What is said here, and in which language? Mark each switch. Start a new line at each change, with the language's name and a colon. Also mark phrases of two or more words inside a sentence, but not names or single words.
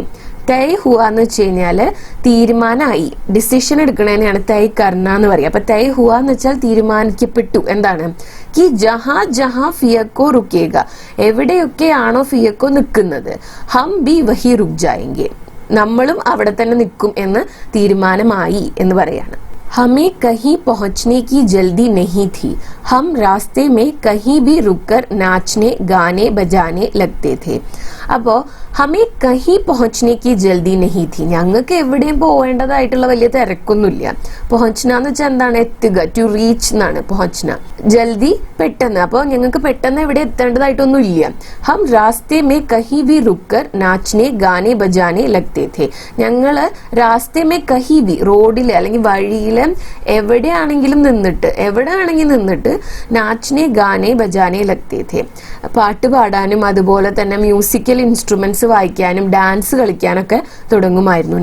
Hindi: तय हुआ
Malayalam: എന്ന് വെച്ച് കഴിഞ്ഞാല് തീരുമാനമായി, ഡിസിഷൻ എടുക്കണേനെയാണ്
Hindi: तय करना
Malayalam: എന്ന് പറയുക. അപ്പൊ
Hindi: तय हुआ
Malayalam: എന്ന് വെച്ചാൽ തീരുമാനിക്കപ്പെട്ടു. എന്താണ്?
Hindi: कि जहाँ जहाँ फियक्को रुकेगा,
Malayalam: എവിടെയൊക്കെയാണോ ഫിയക്കോ നിൽക്കുന്നത്,
Hindi: हम भी वहीं रुक जाएंगे,
Malayalam: നമ്മളും അവിടെ തന്നെ നിൽക്കും എന്ന് തീരുമാനമായി എന്ന് പറയാണ്.
Hindi: हमें कहीं पहुंचने की जल्दी नहीं थी, हम रास्ते में कहीं भी रुककर नाचने गाने बजाने लगते थे.
Malayalam: അപ്പോ
Hindi: हमें कहीं पहुंचने की जल्दी नहीं थी,
Malayalam: ഞങ്ങൾക്ക് എവിടെയും പോവേണ്ടതായിട്ടുള്ള വലിയ തിരക്കൊന്നുമില്ല. പഹുച്ചന എന്ന് വെച്ചാൽ എന്താണ്? എത്തുക,
English: to reach
Malayalam: എന്നാണ് പഹുച്ചന. ജൽദി പെട്ടെന്ന്, അപ്പോൾ ഞങ്ങൾക്ക് പെട്ടെന്ന് എവിടെ എത്തേണ്ടതായിട്ടൊന്നും ഇല്ല.
Hindi: हम रास्ते में कहीं भी रुककर नाचने गाने बजाने लगते थे,
Malayalam: ഞങ്ങള്
Hindi: रास्ते में कहीं भी,
Malayalam: റോഡില് അല്ലെങ്കിൽ വഴിയില് എവിടെയാണെങ്കിലും നിന്നിട്ട്
Hindi: नाचने गाने बजाने लगते थे,
Malayalam: പാട്ട് പാടാനും അതുപോലെ തന്നെ
English: musical instruments
Malayalam: വായിക്കാനും ഡാൻസ് കളിക്കാനൊക്കെ തുടങ്ങുമായിരുന്നു.